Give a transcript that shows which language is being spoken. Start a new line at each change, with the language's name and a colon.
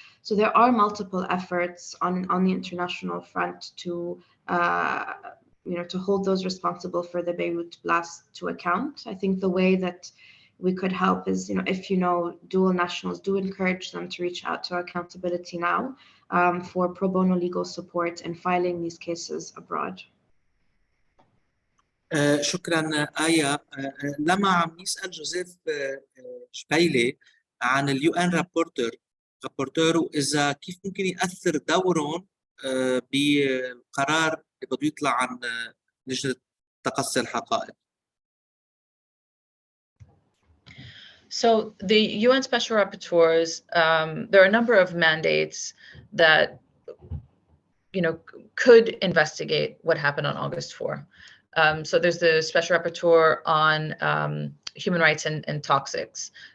English: So there are multiple efforts on the international front to hold those responsible for the Beirut blast to account. I think the way that we could help is, if dual nationals, do encourage them to reach out to Accountability Now for pro bono legal support in filing these cases abroad.
Arabic: شكرا آية. لما عم يسأل جوزيف شبيلي عن اليو ان رابورتور وإذا كيف ممكن يأثر دورهم بالقرار اللي بده يطلع عن لجنة تقصي الحقائق.
English: So the UN Special Rapporteurs, there are a number of mandates that, could investigate what happened on August 4. So there's the Special Rapporteur on human rights and toxics.